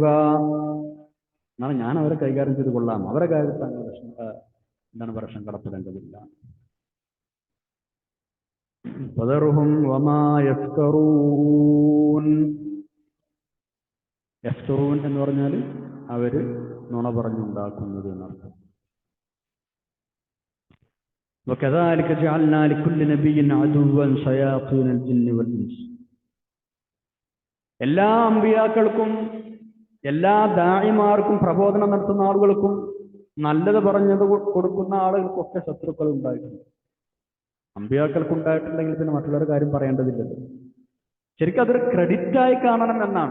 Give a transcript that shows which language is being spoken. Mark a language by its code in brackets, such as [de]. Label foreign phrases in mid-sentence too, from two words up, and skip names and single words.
[ml] എന്നാണ് ഞാൻ അവരെ കൈകാര്യം ചെയ്ത് കൊള്ളാം, അവരെ കാര്യത്തിൽ താങ്കൾ എന്താണ് പറയുക, സങ്കടപ്പെടേണ്ടതില്ല. [ar] فذرهم وما يفترون. [ml] യഫ്തറൂൻ എന്ന് പറഞ്ഞാൽ അവര് നുണ പറഞ്ഞുണ്ടാക്കുന്നത് എന്നർത്ഥം. [ar] وكذلك جعلنا لكل نبي عدوا شياطين الجن والإنس. [ml] എല്ലാ അമ്പിയാക്കൾക്കും എല്ലാ ദാഇമാർക്കും പ്രബോധനം നടത്തുന്ന ആളുകൾക്കും നല്ലത് പറഞ്ഞത് കൊടുക്കുന്ന ആളുകൾക്കൊക്കെ ശത്രുക്കൾ ഉണ്ടായിട്ടുണ്ട്. അമ്പിയാക്കൾക്ക് ഉണ്ടായിട്ടുണ്ടെങ്കിൽ പിന്നെ മറ്റുള്ളവരുടെ കാര്യം പറയേണ്ടതില്ലല്ലോ. ശരിക്കും അതൊരു ക്രെഡിറ്റായി കാണണം എന്നാണ്.